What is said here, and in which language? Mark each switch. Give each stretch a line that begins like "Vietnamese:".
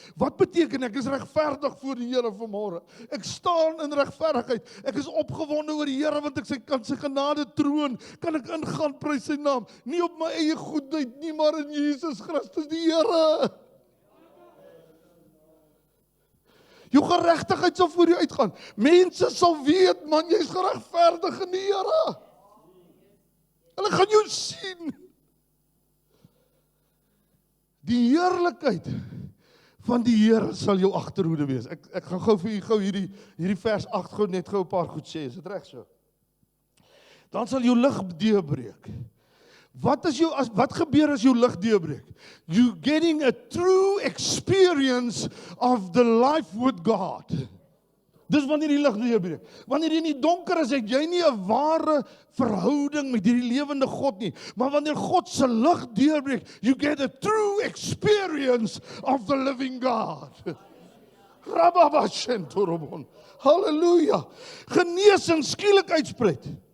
Afrikaans: Wat beteken ek is regverdig voor die Here vanmôre? Ek staan in regverdigheid. Ek is opgewonde oor die Here want ek kan sy genade troon, kan ek ingaan prys sy naam. Nie op my eie goedheid nie, maar in Jesus Christus die Here. Jou geregtigheid sal voor jou uitgaan. Mense sal weet, man, jy's geregverdig in die Here. Hulle gaan jou sien. Die heerlikheid van die Here sal jou agterhoede wees. Ek gaan gou vir u hierdie vers 8 gou net 'n paar goed sê. Is dit reg so? Dan sal jou lig deurbreek. Wat gebeur as jou lig deurbreek?
English: You getting a true experience of the life with God.
Afrikaans: Dis wanneer die lig deurbreek. Wanneer jy in die donker is, het jy nie 'n ware verhouding met hierdie lewende God nie. Maar wanneer God se lig deurbreek,
English: you get a true experience of the living God.
Afrikaans: Rababashentorobon. Halleluja. Genesing skielik uitspreid.